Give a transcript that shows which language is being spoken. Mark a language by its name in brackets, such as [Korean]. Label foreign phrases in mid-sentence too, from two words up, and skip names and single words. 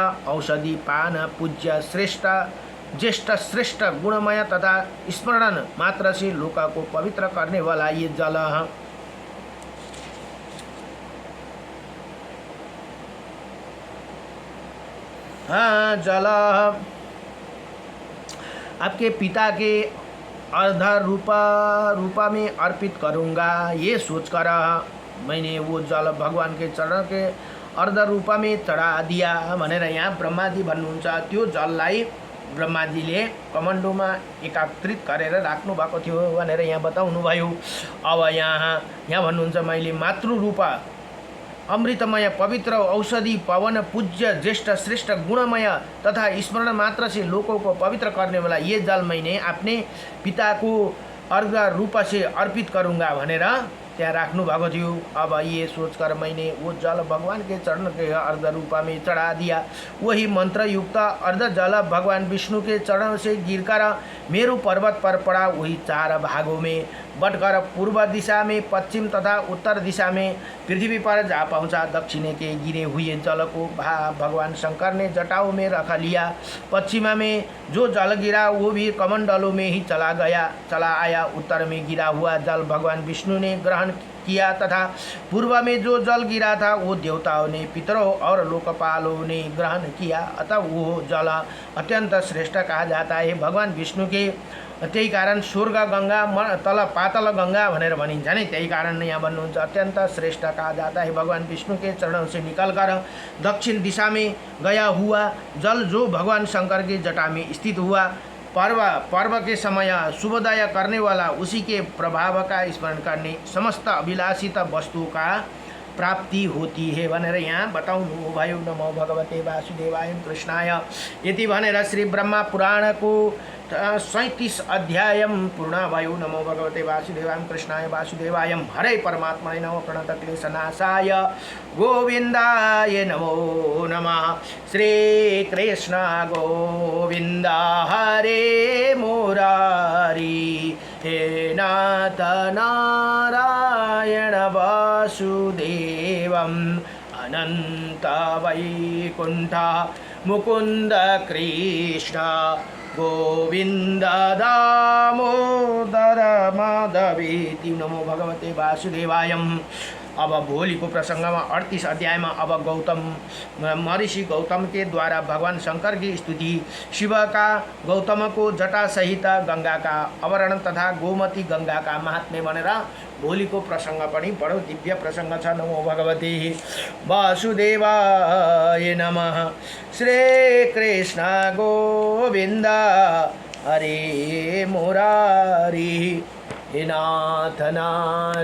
[Hindi] औषधि पान पूज्य श्रेष्ठ ज्येष्ठ श्रेष्ठ गुणमय तथा स्मरण मात्र से लोक को पवित्र करने वाला ये जल जल आपके पिता के अर्ध रूपा में अर्पित करूँगा। ये सोचकर मैंने वो जल भगवान के चरण के अर्ध रूपा में चढ़ा दिया [Nepali] भनेर यहाँ ब्रह्माजी भन्नुहुन्छ। त्यो जललाई ब्रह्माजीले कमण्डोमा एकात्रित गरेर राख्नु भएको थियो भनेर यहाँ बताउनु भयो। अब यहाँ भन्नुहुन्छ मैले [Hindi] मातृ रूपा अमृतमय पवित्र औषधि पवन पूज्य ज्येष्ठ श्रेष्ठ गुणमय तथा स्मरण मात्र से लोगों को पवित्र करने वाला ये जल मैंने अपने पिता को अर्घ रूप से अर्पित करूँगा [Nepali] भनेर त्यहाँ राख्नु भएको थियो। [Hindi] अब ये सोचकर मैंने वो जल भगवान के चरण के अर्ध रूपा में चढ़ा दिया। वही मंत्र युक्त अर्ध जल भगवान विष्णु के चरण से गिरकर मेरु पर्वत पर पड़ा। वही चार भागों में बटकर पूर्व दिशा में, पश्चिम तथा उत्तर दिशा में पृथ्वी पर जा पहुँचा। दक्षिण के गिरे हुए जल को भगवान शंकर ने जटाओं में रख लिया। पश्चिमा में जो जल गिरा वो भी कमंडलों में ही चला आया। उत्तर में गिरा हुआ जल भगवान विष्णु ने ग्रहण किया तथा पूर्व में जो जल गिरा था वो देवताओं ने, पितरों और लोकपालों ने ग्रहण किया। अतः वो जल अत्यंत श्रेष्ठ कहा जाता है। भगवान विष्णु के [Nepali] त्यही कारण स्वर्ग गंगा तल पातल गंगा भनेर भनिन्छ नि, त्यही कारण यहाँ भन्नुहुन्छ [Hindi] अत्यंत श्रेष्ठ कहा जाता है। भगवान विष्णु के चरणों से निकलकर दक्षिण दिशा में गया हुआ जल जो भगवान शंकर के जटा में स्थित हुआ, पर्व के समय शुभोदय करने वाला, उसी के प्रभाव का स्मरण करने समस्त अभिलाषित वस्तु का प्राप्ति होती है [Nepali] भनेर यहाँ बताउनु भयो। [Sanskrit] नमो भगवते वासुदेवाय कृष्णाय [Nepali] यति भनेर श्री ब्रह्मा पुराण को 37 अध्याय पूर्ण भयो। [Sanskrit] नमो भगवते वासुदेवाय कृष्णाय वासुदेवाय हरे परमात्मने नमो प्रणतक्लेशनाशाय गोविन्दाय नमो नमः। श्री कृष्ण गोविन्द हरे मुरारी हे नाथ नारायण वासुदेवम् अनंत वैकुंठ मुकुंद कृष्ण गोविंद दामोदर माधवेति। नमो भगवते वासुदेवाय। [Nepali] अब भोलि को प्रसंग में 38 अध्याय में अब [Hindi] महर्षि गौतम के द्वारा भगवान शंकर की स्तुति, शिव का गौतम को जटा सहित गंगा का अवरण तथा गोमती गंगा का महात्म्य [Nepali] भनेर भोलि को प्रसंग पनि बडो दिव्य प्रसंग छ। [Sanskrit] नमो भगवते वासुदेवाय नमः। श्री कृष्ण गोविंद हरे मुरारी हे नाथ नारायण